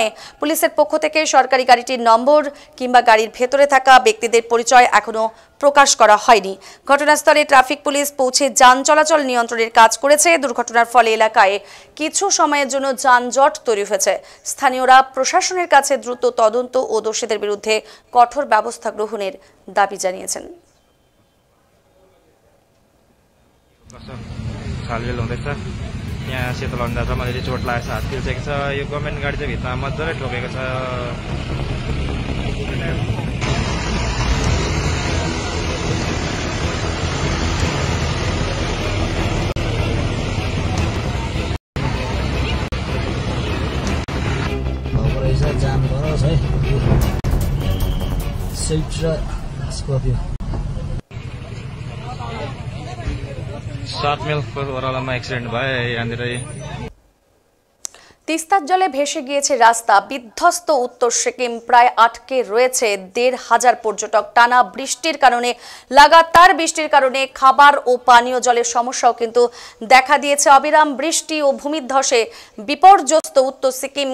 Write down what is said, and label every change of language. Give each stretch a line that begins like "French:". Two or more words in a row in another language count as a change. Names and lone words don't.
Bangla: পুলিশের পক্ষ থেকে সরকারি গাড়িটির নম্বর কিংবা গাড়ির ভেতরে থাকা ব্যক্তিদের পরিচয় এখনো প্রকাশ করা হয়নি। ঘটনাস্থলে ট্রাফিক পুলিশ পৌঁছে যান চলাচল নিয়ন্ত্রণের কাজ করেছে। দুর্ঘটনার ফলে এলাকায় কিছু সময়ের জন্য যানজট তৈরি হয়েছে। স্থানীয়রা প্রশাসনের কাছে দ্রুত তদন্ত ও দোষীদের বিরুদ্ধে কঠোর ব্যবস্থা গ্রহণের দাবি জানিয়েছেন।
Nepali: खालबेल हुँदैछ यहाँ सेतोलन्डा छ मैले चोट लागेको छ हात पिल्सेको छ यो गभर्मेन्ट गाडी चाहिँ भित्रमा मजाले ठोकेको छ जाम गरोस् है स्विफ्ट र स्कर्पियो 7 माइलको ओह्रालोमा एक्सिडेन्ट भयो यहाँनिर।
Bangla: তিস্তার জলে ভেসে গিয়েছে রাস্তা। বিধ্বস্ত উত্তর সিকিম, প্রায় আটকে রয়েছে ১৫০০ পর্যটক। টানা বৃষ্টির কারণে লাগাতার বৃষ্টির কারণে খাবার ও পানীয় জলের সমস্যাও কিন্তু দেখা দিয়েছে। অবিরাম বৃষ্টি ও ভূমিধ্বসে বিপর্যস্ত উত্তর সিকিম।